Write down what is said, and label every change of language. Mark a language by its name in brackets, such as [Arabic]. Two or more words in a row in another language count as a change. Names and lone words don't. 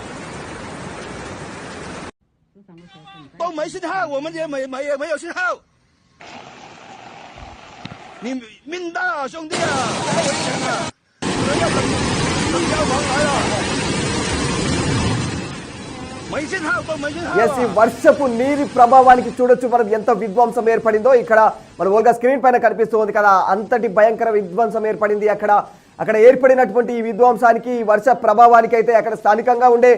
[Chinese] 都没信号，我们也没有信号。你命大啊，兄弟啊，太危险了！可能要等消防来了。没信号都没信号。 [Telugu] ఎస్ ఈ వర్షపు నీరి ప్రభావానికి చూడొచ్చు మనం ఎంత విధ్వంసం ఏర్పడిందో ఇక్కడ మన ఓల్గా స్క్రీన్ పైన కనిపిస్తుంది కదా అంతటి భయంకర విధ్వంసం ఏర్పడింది అక్కడ ఏర్పడినటువంటి ఈ విధ్వంసానికి వర్ష ప్రభావానికి అయితే అక్కడ స్థానికంగా ఉండే